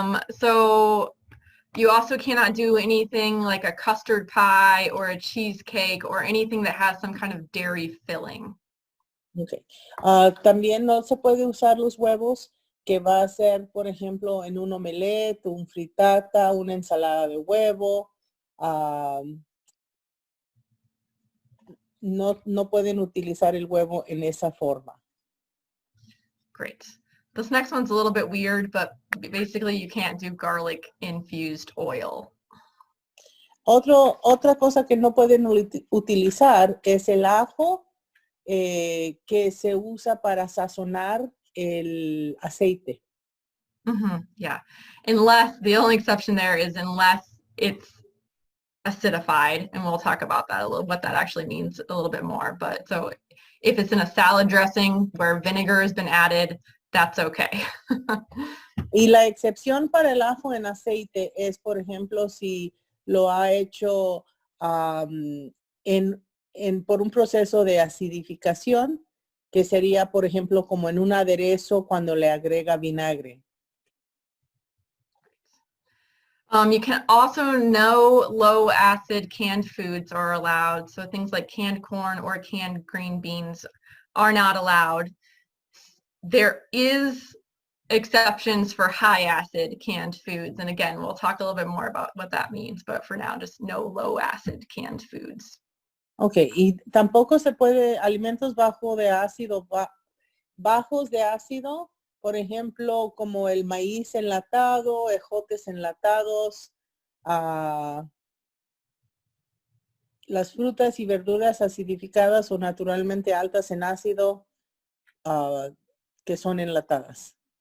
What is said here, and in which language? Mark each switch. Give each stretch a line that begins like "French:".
English: So you also cannot do anything like a custard pie or a cheesecake or anything that has some kind of dairy filling. Okay.
Spanish: También no se puede usar los huevos que va a ser, por ejemplo, en un omelette, un fritata, una ensalada de huevo. No pueden utilizar el huevo en esa forma.
English: Great. This next one's a little bit weird, but basically you can't do garlic infused oil.
Spanish: Otra cosa que no pueden utilizar es el ajo que se usa para sazonar el aceite.
English: Yeah, unless the only exception there is unless it's acidified, and we'll talk about that what that actually means a little bit more. But so if it's in a salad dressing where vinegar has been added, that's okay.
Spanish: Y la excepción para el ajo en aceite es, por ejemplo, si lo ha hecho por un proceso de acidificación, que sería, por ejemplo, como en un aderezo cuando le agrega vinagre.
English: You can also, no low acid canned foods are allowed. So things like canned corn or canned green beans are not allowed. There is exceptions for high acid canned foods. And again, we'll talk a little bit more about what that means, but for now, just no low acid canned foods.
Spanish: Okay, y tampoco se puede alimentos bajos de ácido, por ejemplo, como el maíz enlatado, ejotes enlatados, las frutas y verduras acidificadas o naturalmente altas en ácido que son enlatadas.